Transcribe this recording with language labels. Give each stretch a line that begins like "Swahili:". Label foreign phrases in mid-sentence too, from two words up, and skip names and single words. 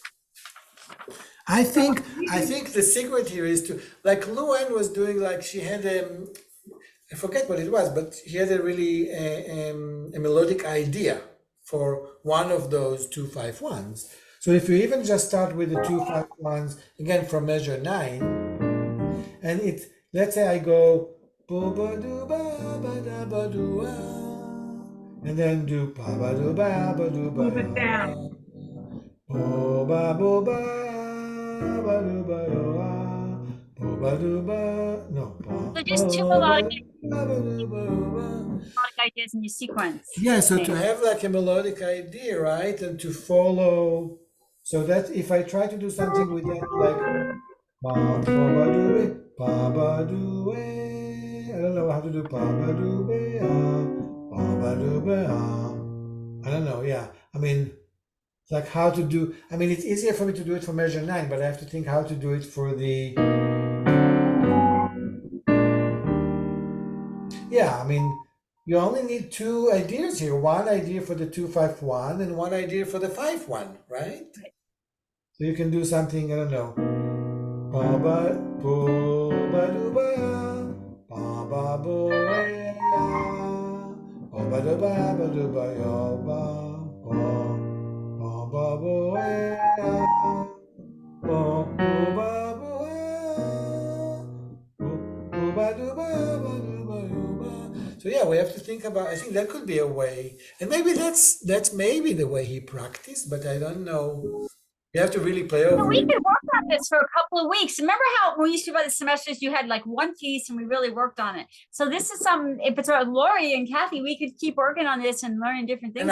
English: I think the secret here is to, like Luan was doing, like she had I forget what it was, but he had a really a melodic idea for one of those 2-5-1s. So if you even just start with the 2-5-1s again from measure 9, and let's say I go bo ba do ba ba da ba do and then do ba ba do ba do ba Move it down. bo ba bo ba ba do ba bo ba do ba no ba So just two melodic ba ideas in your sequence. yeah, so to have like a melodic idea, right, and to follow, so that if I try to do something with that, like ba ba do it, ba ba do it, I don't know how to do ba ba do be ba ba do be I don't know. Yeah, I mean, like how to do. I mean, it's easier for me to do it for measure 9, but I have to think how to do it for the. Yeah, I mean, you only need two ideas here. One idea for the 2-5-1 and one idea for the 5-1, right? So you can do something, I don't know. Ba ba bo ba do ba ba bo ba ba do ba yo ba ba bo ba ba bo ba do ba. So yeah, we have to think about. I think that could be a way, and maybe that's maybe the way he practiced, but I don't know. You have to really play over We it. could work on this for a couple of weeks. Remember how when we used to by the semesters, you had like one piece and we really worked on it. So this is some, if it's Lori and Kathy, we could keep working on this and learning different things